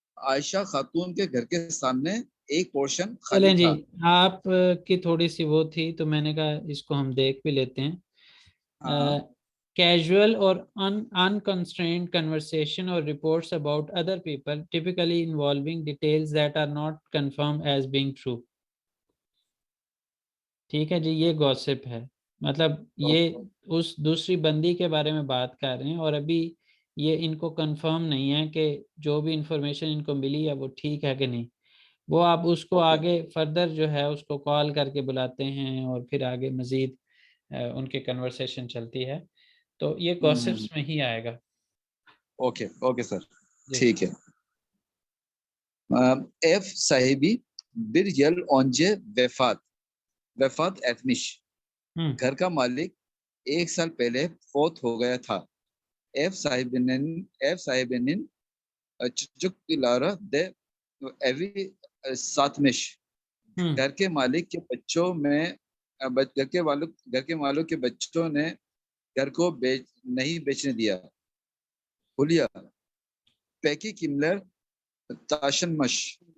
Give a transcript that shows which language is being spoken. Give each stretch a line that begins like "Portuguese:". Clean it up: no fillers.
Hindi: आयशा खातून के घर के सामने एक पोर्शन खाली चलें जी, था। आप की थोड़ी सी वो थी तो मैंने कहा इसको हम देख भी लेते हैं। हाँ
English: Casual or unconstrained conversation or reports about other people, typically involving details that are not confirmed as being true.
Hindi: ठीक है जी, ये गॉसिप है। मतलब ये उस दूसरी बंदी के बारे में बात कर रहे हैं और अभी ये इनको कंफर्म नहीं है कि जो भी इंफॉर्मेशन इनको मिली है वो ठीक है कि नहीं। वो आप उसको ओके आगे फर्दर जो है उसको कॉल करके बुलाते हैं और फिर आगे मजीद उनकी कन्वर्सेशन चलती है। तो ये गॉसिप्स में ही आएगा। ओके ओके सर जी। ठीक है।
Turkish: ev sahibi bir yıl önce vefat etmiş. हम्म
Hindi: घर का मालिक एक साल पहले फौत हो गया था।
Turkish: ev sahibinin çocukları de evi satmış। हम्म
Hindi: घर के मालिक के बच्चों में घर के मालिक के बच्चों ने घर को नहीं बेचने दिया।
Turkish: हुलिया Peki kimler taşınmış?